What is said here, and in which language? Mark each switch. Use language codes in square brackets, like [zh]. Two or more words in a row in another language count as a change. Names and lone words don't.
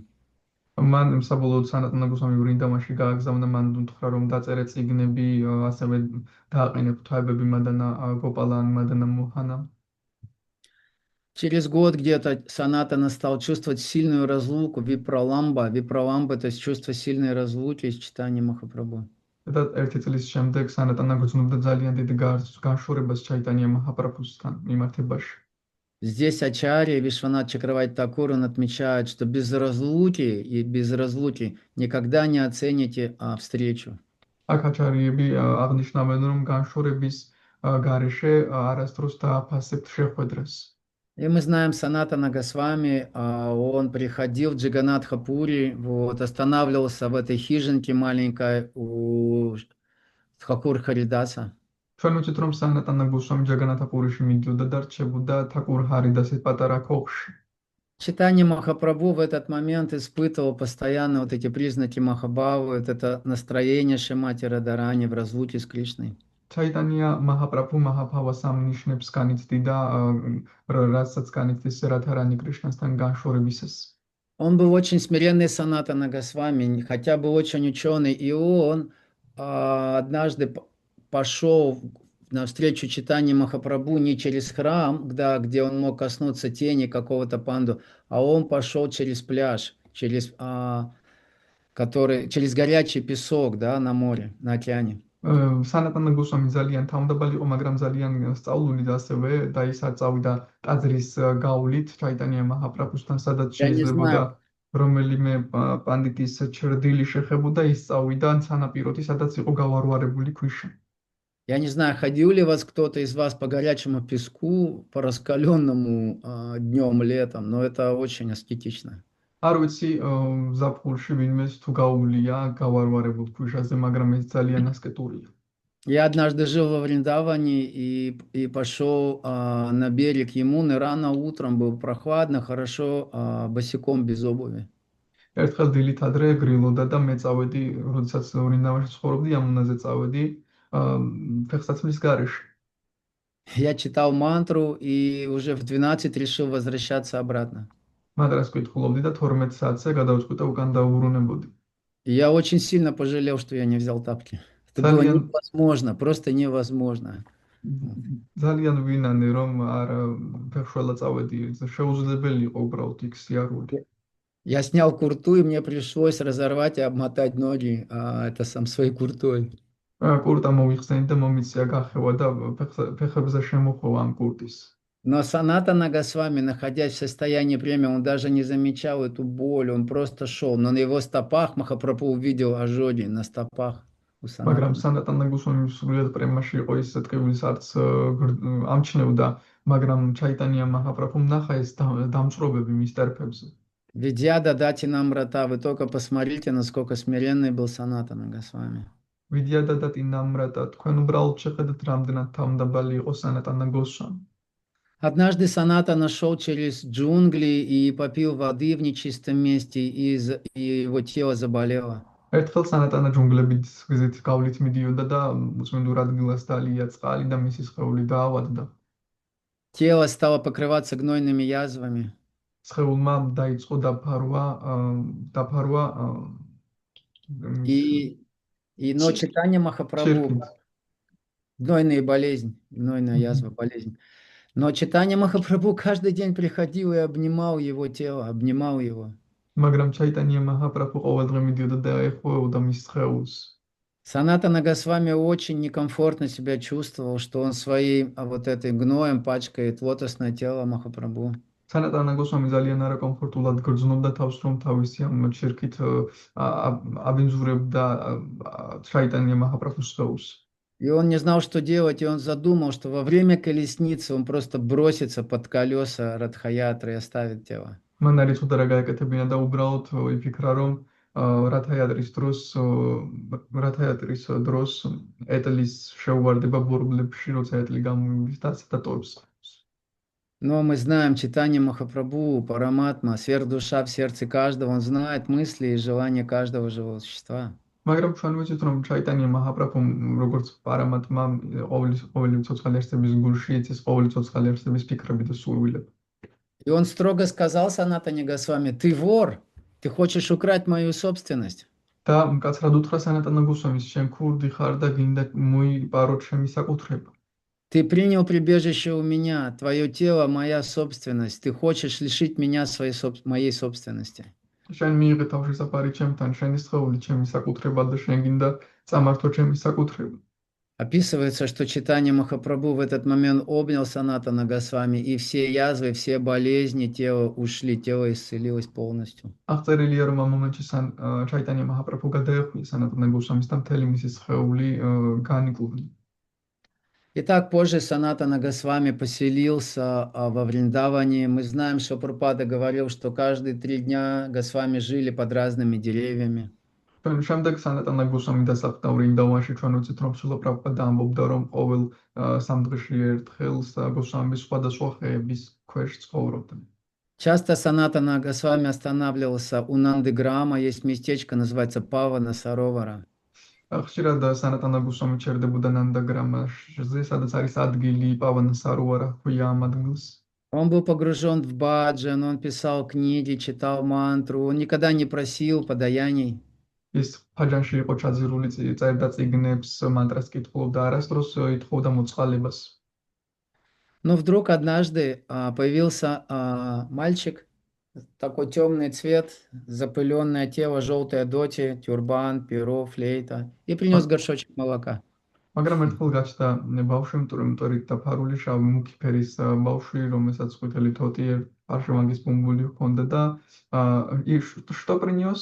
[ka] მან საბოლოოდ სანატანა გოსვამი ვრინდავანში გააგზავნა, მან უთხრა, რომ დაწერე წიგნები, ასევე დააყენე ღვთაებები მადანა გოპალა ან მადანა მოჰანა. [ru] Через год где-то Санатана стал чувствовать сильную разлуку, випраламба, то есть чувство сильной разлуки с Чайтаньей Махапрабху. [ka] და ერთი წლის შემდეგ სანატანა გრძნობდა ძალიან დიდ განშორებას ჩაიტანია მაჰაპრაბჰუსთან მიმართებაში. [ru] Здесь Ачарья Вишванат Чакраварти Такур, он отмечает, что без разлуки никогда не оцените встречу. [ka] აქ აჩარიები აღნიშნავენ, რომ განშორების გარეშე არასდროს დააფასებთ შეხვედრას. [ru] И мы знаем Санатана Госвами, он приходил в Джаганатха-пури, вот, останавливался в этой хижинке маленькой у Тхакур Харидаса. [ka] ჩვენ ვიცით, რომ სანატანა გოსვამი ჯაგანათაპურიში მიდიოდა და რჩებოდა თაკურ ჰარიდასის პატარა ქოხში. [ru] Чайтанья Махапрабху в этот момент испытывал постоянно вот эти признаки Махабхавы, вот это настроение Шримати Радхарани в разлуке с Кришной. [ka] ჩაიტანია მაჰაპრაბჰუ მაჰაბჰავას ამ ნიშნებს განიცდიდა, რასაც განიცდის რადჰარანი კრიშნასთან განშორებისას. [ru] Он был очень смиренный Санатана Госвами, хотя был очень ученый, и он однажды пошел навстречу читанию Махапрабху не через храм, где он мог коснуться тени какого-то панду, а он пошел через пляж, через горячий песок, да, на море, на океане. [ka] სანატანა გოსვამი ძალიან თავმდაბალი იყო, მაგრამ ძალიან სწავლული და ასევე და ის არ წავიდა ტაძრის გავლით ჩაიტანია მაჰაპრაბჰუსთან, სადაც [ru] Я не [ka] შეიძლებოდა [ru] знаю, [ka] რომელიმე პანდიტის ჩრდილი შეხებოდა, ის წავიდა სანაპიროთი, სადაც იყო გავარვარებული ქვიშა. [ru] я не знаю, ходил ли вас кто-то из вас по горячему песку, по раскаленному днем, летом, но это очень аскетично. [ka] არ ვიცი ზაფხულში ვინმეს თუ გაუვლია გავარვარებულ ქვიშაზე, მაგრამ ეს ძალიან ასკეტურია. [ru] Я однажды жил во Вриндаване и пошел на берег Ямуны рано утром, было прохладно, хорошо, босиком, без обуви. [ka] ერთხელ დილით ადრე გრილოდა და მე წავედი, როდესაც ვრინდავანში ცხოვრობდი, ამუნაზე წავედი ფეხსაცმლის გარეშე. [ru] Я читал мантру и уже в 12 решил возвращаться обратно. [ka] მადრას კითხულობდი და 12 საათზე გადავწყვიტე უკან დავუბრუნებოდი. [ru] И я очень сильно пожалел, что я не взял тапки. Это было [ka] ძალიან [ru] невозможно, просто невозможно. [ka] ძალიან ვინანე რომ არ ფეხშველა წავედი, შეუძლებელი იყო უბრალოდ იქ სიარული. [ru] Я снял курту, и мне пришлось разорвать и обмотать ноги своей куртой. [ka] კურტა მოვიხსენი და მომიცია გახევა და ფეხებზე შემოხოვა ამ კურტის. [ru] Но Санатана Госвами, находясь в состоянии премии, он даже не замечал эту боль, он просто шел. Но на его стопах Махапрабху увидел ожоги на стопах у [ka] მაგრამ [ru] Санатана. [ka] სანატანა გუსვამი სულიად პრემაში იყო ის ტკივილს არც ამჩნევდა, მაგრამ ჩაიტანია მაჰაპრაბჰუმ ნახა ეს დამწრობები მის ტერფებზე. [ru] Видя Дадати Намрата, вы только посмотрите, насколько смиренный был Санатана Госвами. [ka] ვიდია და ტინამრატა, თქვენ уბრალოდ შეხედეთ რამდენად თავმდაბალი იყო სანატანა გოსვამი. [ru] Однажды Санатана шел через джунгли и попил воды в нечистом месте, и его тело заболело. [ka] ერთხელ სანატანა ჯუნგლებით გზით გავლით მიდიოდა და უწმინდურ ადგილას დალია წყალი და მისი სხეული დაავადდა. [ru] Тело стало покрываться гнойными язвами. [ka] სხეულმა დაიწყო დაფარვა [ru] Но читание Махапрабху, [ka] ჩირკით. [ru] гнойная болезнь, гнойная язва, болезнь. Но читание Махапрабху каждый день приходил и обнимал его тело, обнимал его. [ka] მაგრამ ჩაიტანია მაჰაპრაბჰუ ყოველდღე მიდიოდა და ეხმოებოდა მის სხეულს. [ru] Санатана Госвами очень некомфортно себя чувствовал, что он своим этой гноем пачкает лотосное тело Махапрабху. [ka] სანატანა გოსვამი ძალიან არაკომფორტულად გრძნობდა თავს, რომ თავისი ამ ჩირკით აბინძურებდა ჩაიტანია მაჰაპრაბჰუს სხეულს. [ru] И он не знал, что делать, и он задумал, что во время колесницы он просто бросится под колеса Радхаятры и оставит тело. [ka] მან არ იცოდა რა გაეკეთებინა და უბრალოდ იფიქრა, რომ რათაიატრის დროს ეტლის შეუვარდება ბორბლებში, როცა ეტლი გამოვიდეს და აცეტატოებს. [ru] Но мы знаем читание Махапрабху, Параматма, сверхдуша в сердце каждого, он знает мысли и желания каждого живого существа. [ka] მაგრამ ჩვენ ვიცით, რომ ჩაიტანია მაჰაპრაბჰუმ როგორც პარამატმა ყოველი ცოცხალი არსების გულში იცის ყოველი ცოცხალი არსების ფიქრები და სურვილები. [ru] И он строго сказал Санатане Госвами: ты вор, ты хочешь украть мою собственность. [ka] და მკაცრად უთხრა სანატანა გოსვამის, შენ ქურდი ხარ და გინდა მოიპაროთ ჩემი საკუთრება. [ru] Ты принял прибежище у меня, твое тело моя собственность, ты хочешь лишить меня моей собственности. [ka] შენ მიიღე თავშესაფარი ჩემთან, შენი სხეული ჩემი საკუთრება და შენ гинდა წამართო ჩემი საკუთრება. [ru] Описывается, что читание Махапрабху в этот момент обнял Санатана Госвами, и все язвы, все болезни тела ушли, тело исцелилось полностью. [ka] აღწერილია, რომ ამ მომენტში ჩაიტანია მაჰაპრაბჰუ გადაეხვია სანატანა გოსვამის და მთელი მისი სხეული განიკლუდა. [ru] Итак, позже Санатана Госвами поселился во Вриндаване. Мы знаем, что Прабхупада говорил, что каждые 3 дня Госвами жили под разными деревьями. [ka] შემდეგ სანატანა გოსვამი დასახლდა ვრინდავანში. ჩვენ ვიცით, რომ სულა პრაბჰუპადა ამბობდა, რომ ყოველ 3 დღეში ერთხელ გოსვამი სხვადასხვა ხეების ქვეშ ცხოვრობდა. [ru] Часто Санатана Госвами останавливался у Нандыграма, есть местечко, называется Павана Саровара. [ka] ხშირად სანატანა გოსვამი ჩერდებოდა ნანდაგრამაზე, სადაც არის ადგილი პავანა საროვარა ჰქვია ამ ადგილს. [ru] Он был погружен в баджан, он писал книги, читал мантру, он никогда не просил подаяний. [ka] ის ფაჯანში იყო ჩაძირული, წერდა წიგნებს, мантрას კითხულობდა, არასდროს ითხოვდა მოწყალებას. [ru] Но вдруг однажды появился мальчик, такой темный цвет, запыленное тело, желтая доти, тюрбан, перо, флейта, и принес მაგ- горшочек молока. [ka] მაგრამ ერთხელ გაჩნდა ბავშვი მტვრით დაფარული შავი მუქი ფერის ბავშვი, რომელსაც ყვითელი თოთი ფარშმაგის ბუმბული ჰქონდა და [ru] что принес?